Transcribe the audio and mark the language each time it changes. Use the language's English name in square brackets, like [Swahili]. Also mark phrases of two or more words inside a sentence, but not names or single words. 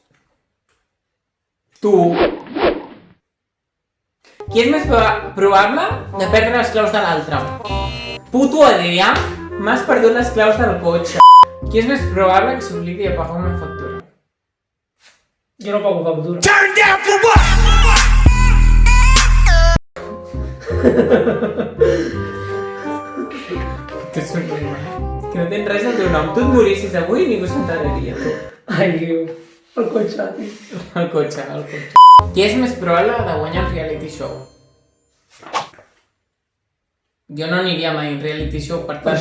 [Catalan] Tu. Qui és més probable de perdre les claus de l'altre? Puto Adrià, m'has perdut les claus del cotxe. Qui és més probable que s'oblidi de pagar una factura? Jo no pago factura. [English] Turn down for what? [Catalan] Que somriure. Que no tens res al teu nom. Tu et morissis avui i ningú s'enteraria, tu. Ai, Déu. El cotxe, tio. El cotxe, el cotxe. Qui és més probable de guanyar un [English] reality show? [Catalan] Jo no aniria mai a un [English] reality show, [Catalan] per tant,